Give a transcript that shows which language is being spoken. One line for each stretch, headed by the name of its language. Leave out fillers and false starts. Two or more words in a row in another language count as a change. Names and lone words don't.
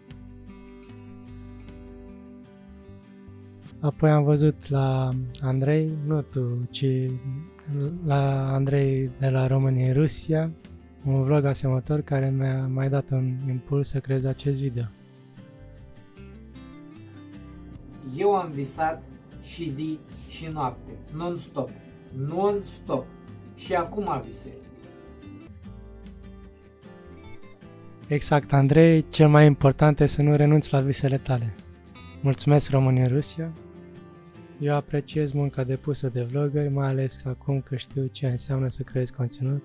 Romanian: Apoi am văzut la Andrei, nu tu, ci la Andrei de la România-Rusia, un vlog asemănător care mi-a mai dat un impuls să creez acest video. Eu am visat și zi și noapte, non-stop, non-stop. Și acum visez. Exact, Andrei, cel mai important e să nu renunți la visele tale. Mulțumesc România-Rusia. Eu apreciez munca depusă de vloggeri, mai ales acum că știu ce înseamnă să creezi conținut.